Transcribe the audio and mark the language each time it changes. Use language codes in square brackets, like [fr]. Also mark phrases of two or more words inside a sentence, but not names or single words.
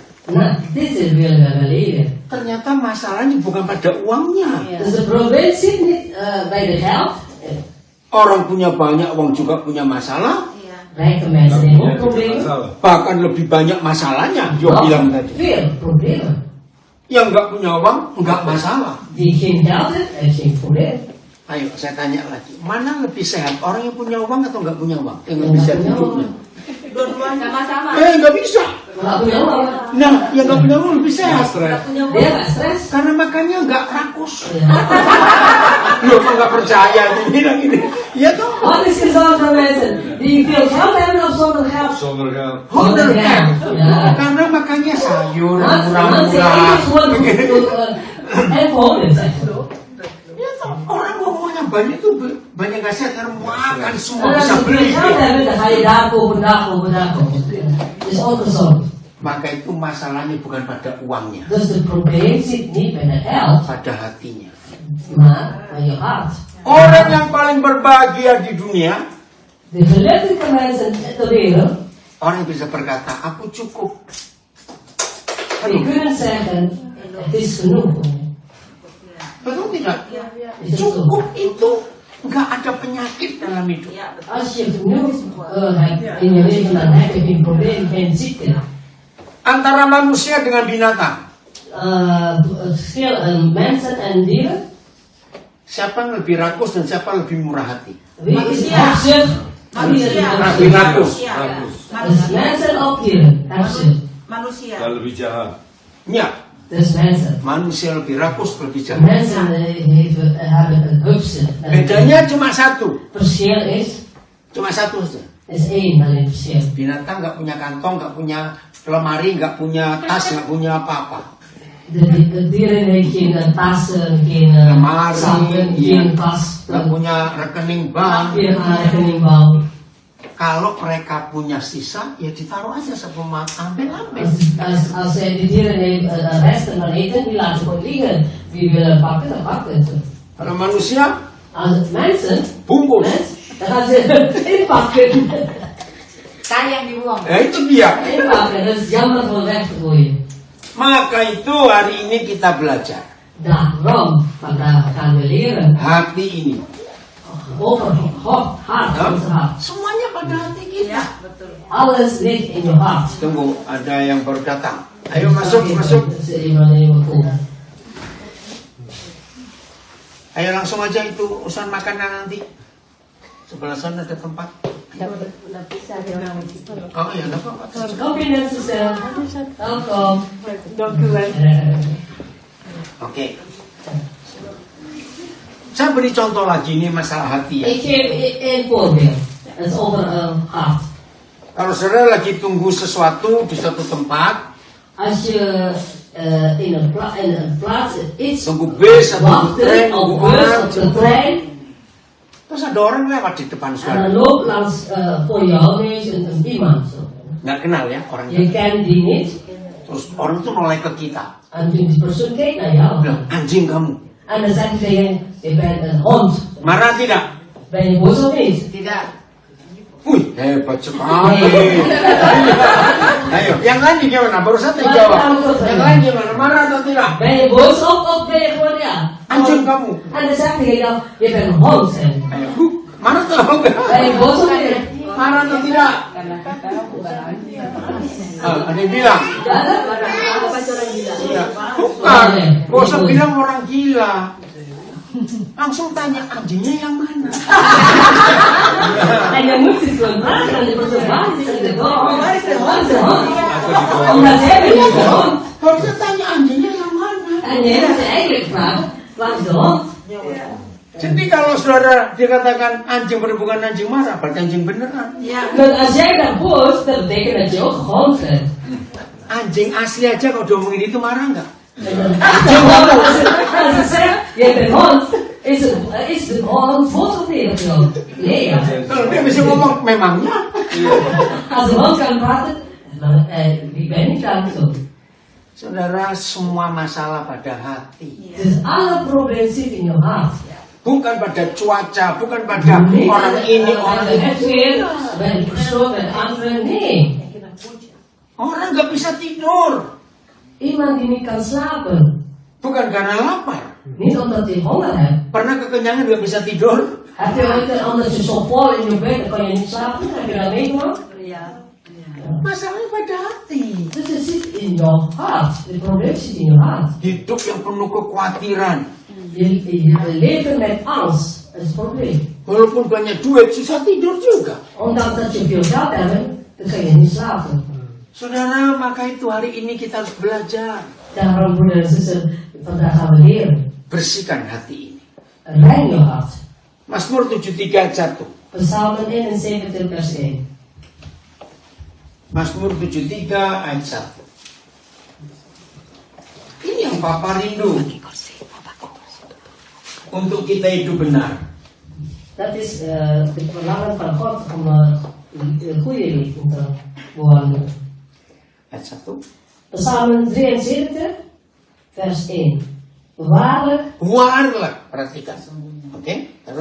[nl] Nou, dit is willen we leren. [id] Ternyata masalahnya bukan pada uangnya. [nl] Dus het probleem zit niet bij de geld. [id] Orang punya banyak uang juga punya masalah. Iya. [nl] Rijke mensen hebben ook problemen. [id] Bahkan lebih banyak masalahnya. Dia bilang tadi. [nl] Veel problemen. [id] Yang nggak punya uang nggak masalah. [nl] Die geen geld heeft geen probleem. [id] Ayo saya tanya lagi, mana lebih sehat? Orang yang punya uang atau nggak punya uang? Yang lebih sehat hidupnya? Dua-duanya sama-sama. Nggak bisa. Nggak punya uang. Nah, yang nggak punya uang lebih sehat. Nggak punya uang. Dia nggak stres. Karena makannya nggak rakus. Ja. Loh, kok nggak percaya? Dia bilang gini. Ya toh. [nl] Wat is gezond voor mensen die veel geld hebben of zonder geld? Zonder geld. Zonder geld. Ja. [id] Karena makannya sayur, [nl] Mensen [id] murah-murah. [nl] eten gewoon en volgen, zeg je. [id] Ya toh, orang ngomongnya banyak tuh banyak nggak sehat karena makan semua [nl] En als [id] bisa [nl] je veel [id] beli. [nl] geld hebt, dan ga je daar kopen, daar kopen, daar kopen. Dat is ongezond. [id] Maka itu masalahnya bukan pada uangnya, [nl] Dus het probleem zit niet bij de geld, [id] pada hatinya. [nl] maar bij je hart. [id] Orang yang paling berbahagia di dunia, [nl] De gelukkige mensen ter wereld, [id] orang yang bisa berkata, aku cukup. [nl] die kunnen zeggen, het is genoeg. [id] Betul tidak? [nl] Is dat zo? [id] Cukup itu nggak ada penyakit dalam hidup. Iya, betul. [nl] Als je genoeg hebt in je leven, dan heb je geen probleem, geen ziekte. [id] Antara manusia dengan binatang, [nl] Het verschil mensen en dieren, [id] siapa yang lebih rakus dan siapa yang lebih murah hati? [nl] wie is [id] Manusia. [nl] hebzucht? Wie is [id] Manusia. Lebih rakus. Manusia. [nl] Dus [id] Manusia. [nl] mensen of dieren, hebzucht. [id] Manusia. Dan lebih jahat. Ya, [nl] Dus mensen. [id] manusia lebih rakus, lebih jahat. [nl] Mensen hebben een hebzucht. [id] Bedanya cuma satu, [nl] Verschil is [id] satu saja. [nl] één alleen verschil. [id] Binatang nggak punya kantong, nggak punya lemari, nggak punya tas, nggak punya apa-apa. [nl] De dieren heeft geen tassen, geen [id] Lemari, [nl] zakken, [id] iya. [nl] geen tas, [id] Nggak punya rekening bank. [nl] geen rekeningbank. [id] Kalau mereka punya sisa, ya ditaruh aja sama ambil-ambil. [nl] Als zij de dieren heeft resten van eten, die laten gewoon liggen. Wie wil pakken, dan pakken ze. [id] Kalau manusia, [nl] Als mensen, [id] bungkus. [nl] dan gaan ze inpakken. [id] Sayang dibuang. Itu dia. [nl] Inpakken, dat is jammer voor weg te gooien. [id] Maka itu hari ini kita belajar. [nl] Daarom, vandaag gaan we leren [id] Hati ini. [nl] over hart, ons hart. [id] Semuanya pada hati kita. Iya, betul. [nl] Alles ligt in je hart. [id] Tunggu, ada yang baru datang. Ayo masuk. Ayo langsung aja itu urusan makanan nanti. Sebelah sana ada tempat. Oh ya, enggak apa-apa. [nl] Kom binnen, Suzanne. Welkom. Oké. [id] Saya beri contoh lagi, ini masalah hati ya. [nl] Ik geef één voorbeeld. Dat is over hart. [id] Kalau saudara lagi tunggu sesuatu di suatu tempat, [nl] Als je in een plaats iets [id] tunggu bis atau [nl] wachten trein, op [id] tunggu bus, orang, [nl] op de trein, [id] terus ada orang lewat di depan [nl] en [id] saudara. [nl] dan loopt langs voor jou ineens een iemand. Zo. [id] Nggak kenal ya orangnya. [nl] Je kent die niet. [id] Terus orang itu noleh ke kita. [nl] En die persoon kijkt naar jou. [id] Bilang, anjing kamu. [nl] En dan zegt hij tegen je bent een hond. [id] Marah tidak? [nl] Ben je boos of niet? [id] Tidak. Wih, hebat sekali. Ayo, yang lain gimana? Baru satu jawab. Yang lain gimana? Marah atau tidak? [nl] Ben je boos of ben je gewoon ja? [id] Anjing kamu. [nl] En dan zegt hij tegen jou, je bent een hond. Zeg. [id] Ayo, marah atau enggak? [nl] Ben je boos of niet? [id] Marah atau tidak? Ada yang bilang. Apa orang gila? Iya. Bukan. Gak usah bilang orang gila. Langsung tanya anjingnya yang mana? [nl] En je moet het gewoon vragen aan de persoon, waar is de hond? Waar is de hond? Omdat jij bent niet de hond. [id] Harusnya tanya anjingnya yang mana? [nl] En jij moet eigenlijk vragen, waar is de hond? [id] Jadi kalau saudara dikatakan anjing berhubungan anjing marah, berarti anjing beneran. Iya. [nl] Want als jij dat boos, dat betekent dat je ook hond bent. [id] Anjing asli aja kalau diomongin itu marah nggak? [nl] Als ze zegt, jij bent hond, is de hond voortgeleerd of jou? Nee, ja. [id] Kalau dia bisa ngomong memangnya. [nl] Als de hond kan praten, dan wie ben ik dan zo? [id] Saudara, semua masalah pada hati. [nl] Dus alle problemen zitten in je hart. [id] Bukan pada cuaca, bukan pada orang ini, orang [nl] bij [id] itu. [nl] het weer, bij de persoon, bij de anderen, nee. [id] Orang nggak bisa tidur. [nl] Iemand die niet kan slapen. [id] Bukan karena lapar. [nl] Niet omdat je honger hebt. [id] Pernah kekenyangan nggak bisa tidur? [nl] Heb je ooit omdat je zo vol in je bed, dan kan je niet slapen? Heb je dat meegemaakt? [id] Iya. Masalahnya pada hati. [nl] Dus het zit in jouw hart. Het probleem zit in jouw hart. [id] Hidup yang penuh kekhawatiran. [nl] Je leven met angst. Dat is het probleem. [id] Walaupun banyak duit, susah tidur juga. [nl] Ondanks dat je veel geld hebt, dan kan je niet slapen. [id] Saudara, maka itu hari ini kita harus belajar. [nl] Daarom, broeder en zuster, vandaag gaan we leren. [id] Bersihkan hati ini. [nl] Rein je hart. [id] Mazmur 73 ayat 1. [nl] Psalmen 71 vers 1. [id] Mazmur 73 ayat 1. Ini yang Papa rindu. Untuk kita hidup benar. [nl] Dat is het verlangen van God om een goede leven te bewandelen. [id] Ayat 1. [nl] Psalmen 73 vers 1. Waarlijk, Waarlijk, [id] perhatikan. Oke, terus.